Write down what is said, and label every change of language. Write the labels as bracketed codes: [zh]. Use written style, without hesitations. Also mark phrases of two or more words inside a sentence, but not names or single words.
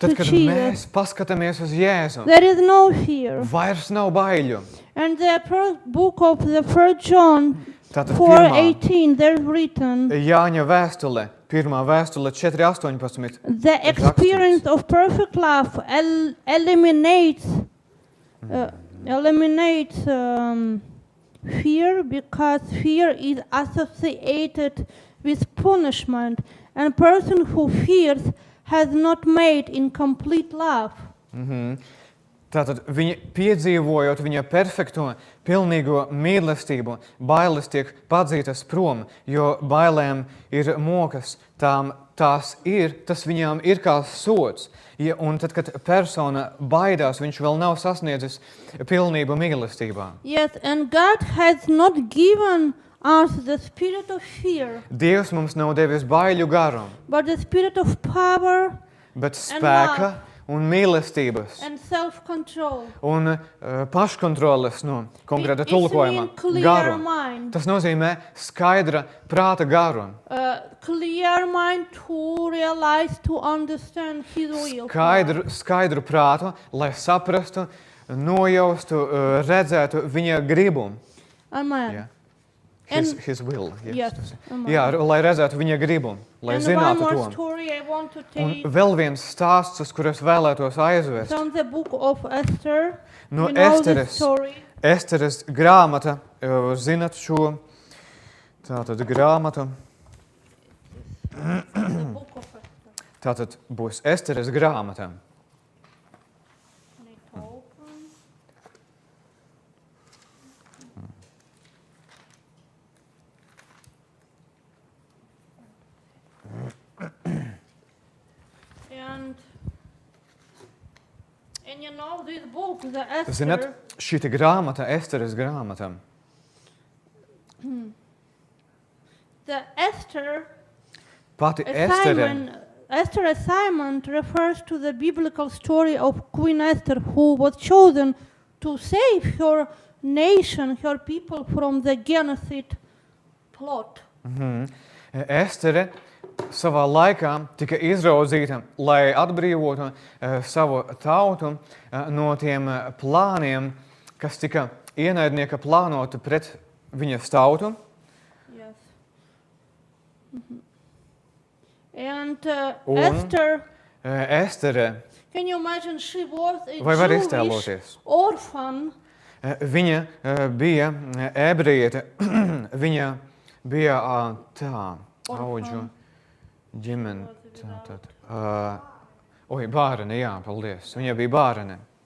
[lv] tad, to kad Jesus, mēs paskatāmies uz Jēzu, [en] there is no fear. [lv] vairs nav baiļu. [en] And the first book of the 1 John [lv] Tātad [en] 4:18, there's written, [lv] Jāņa vēstule, pirmā vēstule 4:18. [en] the experience of perfect love eliminates fear, because fear is associated with punishment, and person who fears has not made in complete love. [lv] Tātad viņa piedzīvojot viņa perfekto, pilnīgo mīlestību, bailes tiek padzītas prom, jo bailēm ir mokas, tas viņām ir kā sods. Ja, un tad, kad persona baidās, viņš vēl nav sasniedzis pilnību mīlestībā. [en] Yes, and God has not given us the spirit of fear, [lv] Dievs mums nav devis baiļu garu, [en] but the spirit of power [lv] bet spēka un mīlestības [en] and self-control. [lv] un paškontroles no konkrēta [en] It [lv] tulkojuma [en] means clear [lv] garu. [en] mind. [lv] Tas nozīmē skaidra prāta garu. [en] Clear mind to realize, to understand His will. [lv] Skaidru prātu, lai saprastu, nojaustu, redzētu viņa gribu. [en] Amen. Yeah. And- His will. Yes, amen. [lv] Jā, lai redzētu viņa gribu, lai [en] And one [lv] zinātu [en] more [lv] to. [en] story I want to [lv] Un [en] take [lv] vēl viens stāsts, uz kuras vēlētos aizvest. [en] from the book of Esther. [lv] No [en] You know the [lv] Esteres. [en] story. [lv] Esteres grāmata, zinat šo tātad grāmatu. [en] The book of Esther. [lv] Tātad būs Esteres grāmata. [en] Need to open. And you know this book, the Esther, [lv] Zinat, šī grāmata, Esteres grāmata, [en] the Esther [lv] pati Estere, [en] Esther assignment refers to the biblical story of Queen Esther, who was chosen to save her nation, her people from the genocide plot. [lv] Estere savā laikā tika izraudzīta, lai atbrīvotu savu tautu no tiem plāniem, kas tika ienaidnieka plānoti pret viņas tautu. [en] Yes. And [lv] Un [en] Esther, [lv] Estere, [en] can you imagine, she was a [lv] vai var [en] Jewish [lv] iztēloties? [en] orphan, [lv] Viņa bija ebrejiete, viņa bija audžu ģimene. Bārene, jā, paldies. Viņa bija bārene.